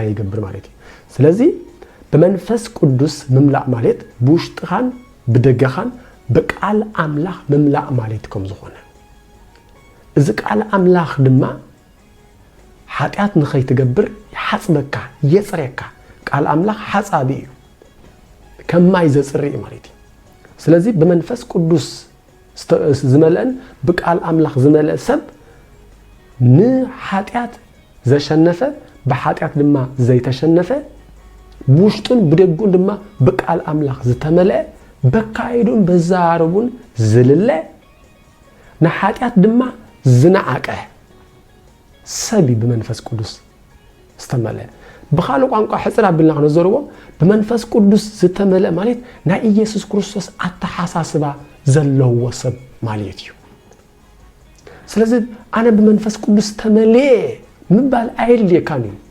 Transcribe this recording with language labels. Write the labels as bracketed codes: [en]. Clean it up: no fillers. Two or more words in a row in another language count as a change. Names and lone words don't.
[ti] ይገብር ማለት እዩ ስለዚህ በመንፈስ ቅዱስ ምምላእ ማለት ብውሽጥኻን ብደገኻን በቃል ኣምላኽ ምምላእ ማለት ከም ዝኾነ እዚ ቃል ኣምላኽ ድማ ኃጢአት ንኸይትገብር ይሓጽበካ የጽረካ ቃል ኣምላኽ ሓጻቢ እዩ ከማይ ዘጽሪ ማለት እዩ ስለዚህ በመንፈስ ቅዱስ ዝመልአን በቃል ኣምላኽ ዝመልአ ሰብ ንኃጢአት ዘሸነፈ በኃጢአት ድማ ዘይተሸነፈ ብውሽጡን ብደጉን ድማ በቃል ኣምላኽ ዝተመልአ በካይዱን በዛረቡን ዝልለ ንኃጢአት ድማ ዝነዓቀ ሰቢ በመንፈስ ቅዱስ ዝተመልአ بخالو ቋንቋ ሕጽር አብልና ነዘርዎ በመንፈስ ቅዱስ ዝተመልአ ማለት ናይ ኢየሱስ ክርስቶስ አተሐሳስባ ዘለዎ ሰብ ማለት እዩ ስለዚህ አነ በመንፈስ ቅዱስ ተመልአ ምባል አይልየካኒ